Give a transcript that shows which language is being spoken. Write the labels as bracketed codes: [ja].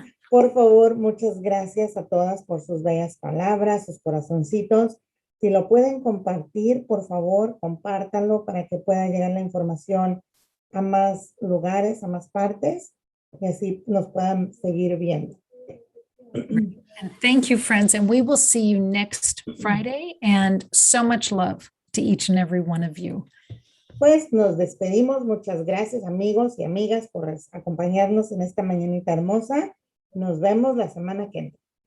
[es] Por favor, muchas gracias a todas por sus bellas palabras, sus corazoncitos. Si lo pueden compartir, por favor, compártanlo para que pueda llegar la información a más lugares, a más partes, y así nos puedan seguir viendo. [en] And thank you, friends. And we will see you next Friday. And so much love to each and every one of you. [es] Pues nos despedimos. Muchas gracias, amigos y amigas, por acompañarnos en esta mañanita hermosa. Nos vemos la semana que viene.